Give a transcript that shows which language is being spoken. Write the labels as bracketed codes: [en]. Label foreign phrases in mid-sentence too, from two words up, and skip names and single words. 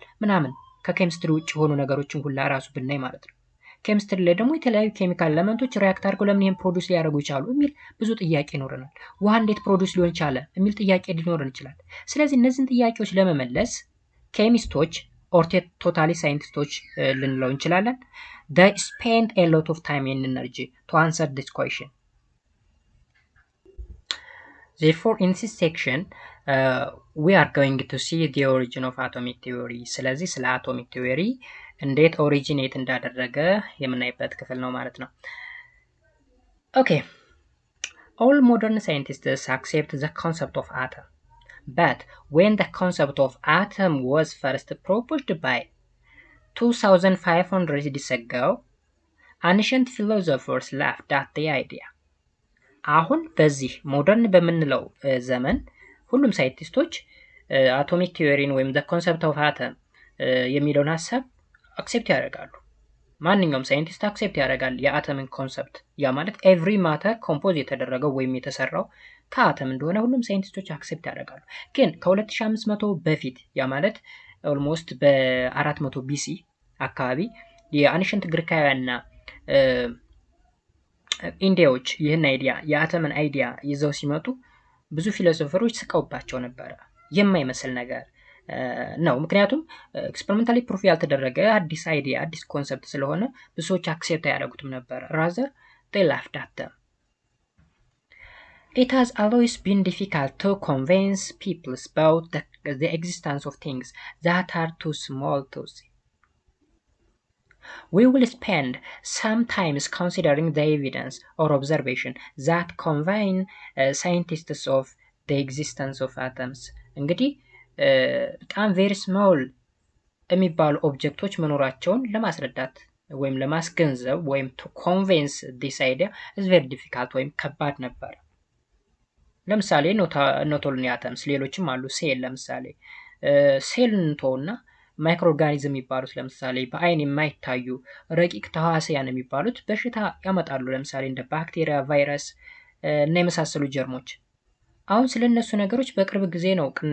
[am] ምናምን ከኬሚስትሪ ውጭ የሆኑ ነገሮችን ሁላ ራሱ ብናይ ማለት ነው። ኬሚስትሪ ላይ ደግሞ የተለያዩ ኬሚካል ኤሌመንቶች ሪያክት አድርገው ለምን ይሄን ፕሮዲውስ ሊያደርጉ ይቻሉ የሚል ብዙ ጥያቄ ይኖረናል። ውሃ እንዴት ፕሮዲውስ ሊሆን ይቻለ የሚል ጥያቄ ሊኖረን ይችላል። ስለዚህ እነዚህን ጥያቄዎች ለመመለስ ኬሚስቶች [en] or totally [am] ሳይንቲስቶች ልንለው እንችላለን [en] they spend a lot of time and energy to answer this question. Therefore, in this section, we are going to see the origin of atomic theory. [am] ስለዚህ ስለ atomic theory እንዴት ኦሪጂኔት እንዳደረገ የምናይበት ክፍል ነው ማለት ነው። Okay. [en] All modern scientists accept the concept of atom. But when the concept of atom was first proposed by 2500 years ago, ancient philosophers laughed at the idea. [am] አሁን በዚህ ሞደርን በምንለው ዘመን ሁሉም ሳይንቲስቶች አቶሚክ ቲዮሪን ወይም [en] the concept of atom [am] የሚለውን ሐሳብ አክሴፕት ያደርጋሉ። ማንኛውም ሳይንቲስት አክሴፕት ያደርጋል የአተምን ኮንሰፕት። ያ ማለት [en] every matter [am] ኮምፖዝ የተደረገው ወይም የተሰራው ከአተም እንደሆነ ሁሉም ሳይንቲስቶች አክሴፕት ያደርጋሉ። ግን ከ2500 በፊት ያ ማለት ኦልሞስት በ400 ቢሲ አካባቢ የአንሸንት ግሪካውያንና ኢንዲያዎች ይህን አይዲያ የአተምን አይዲያ ይዘው ሲመጡ ብዙ ፊሎሶፈሮች ስቀውባቸው ነበረ። የማይመስል ነገር ነው። ምክንያቱም [en] experimentally proof [am] ያልተደረገ አዲስ አይዲያ አዲስ ኮንሰፕት ስለሆነ ብዙዎች አክሴፕት ያደርጉትም ነበር። [en] rather they laughed at them. It has always been difficult to convince people about the existence of things that are too small to see. We will spend some time considering the evidence or observation that convince scientists of the existence of atoms. [am] እንግዲህ በጣም [en] very small [am] የሚባሉ ኦብጀክቶች መኖራቸውን ለማስረዳት ወይም ለማስገንዘብ ወይም [en] to convince this idea is very difficult [am] ወይም ከባድ ነበር። ለምሳሌ [en] not only atoms [am] ሌሎችም አሉ። ሴል ለምሳሌ ሴል እንተውና ማይክሮ ኦርጋኒዝም የሚባሉት ለምሳሌ በአይን የማይታዩ ረቂቅ ተህዋሲያን የሚባሉት በሽታ ያመጣሉ። ለምሳሌ እንደ ባክቴሪያ፣ ቫይረስ እና የመሳሰሉ ጀርሞች። አሁን ስለነሱ ነገሮች በቅርብ ጊዜ ነው ቅና